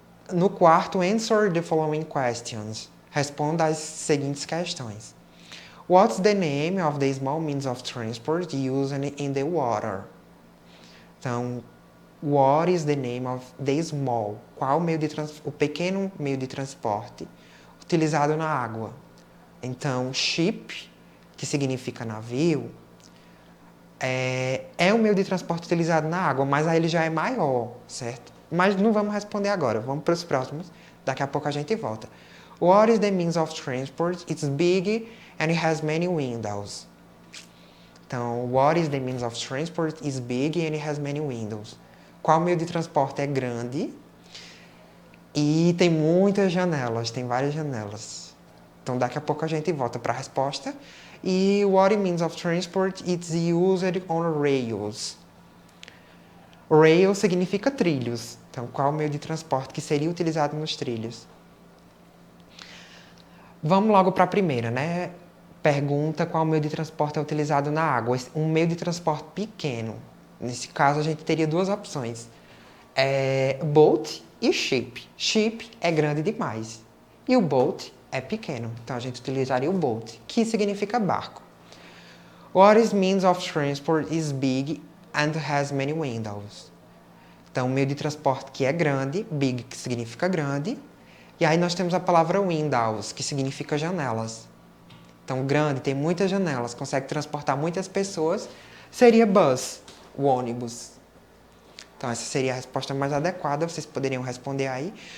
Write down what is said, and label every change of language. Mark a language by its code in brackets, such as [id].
[pt] No quarto, [en] answer the following questions. [pt] Responda as seguintes questões. [en] What's the name of the small means of transport used in the water? Então, what is the name of the small? [pt] Qual o pequeno meio de transporte utilizado na água? Então, ship, que significa navio, é um meio de transporte utilizado na água, mas aí ele já é maior, certo? Mas não vamos responder agora, vamos para os próximos, daqui a pouco a gente volta. [en] What is the means of transport? It's big and it has many windows. Então, what is the means of transport? It's big and it has many windows. [pt] Qual meio de transporte é grande e tem muitas janelas, tem várias janelas. Então, daqui a pouco a gente volta para a resposta. [en] E what it means of transport, it's used on rails. [pt] Rail significa trilhos. Então, qual o meio de transporte que seria utilizado nos trilhos? Vamos logo para a primeira, né? Pergunta qual meio de transporte é utilizado na água. Um meio de transporte pequeno. Nesse caso, a gente teria duas opções. Boat e ship. Ship é grande demais. E o boat é pequeno. Então, a gente utilizaria o boat, que significa barco. [en] What is means of transport is big and has many windows. [pt] Então, o meio de transporte que é grande, big, que significa grande. E aí nós temos a palavra windows, que significa janelas. Então, grande, tem muitas janelas, consegue transportar muitas pessoas. Seria bus, o ônibus. Então, essa seria a resposta mais adequada, vocês poderiam responder aí.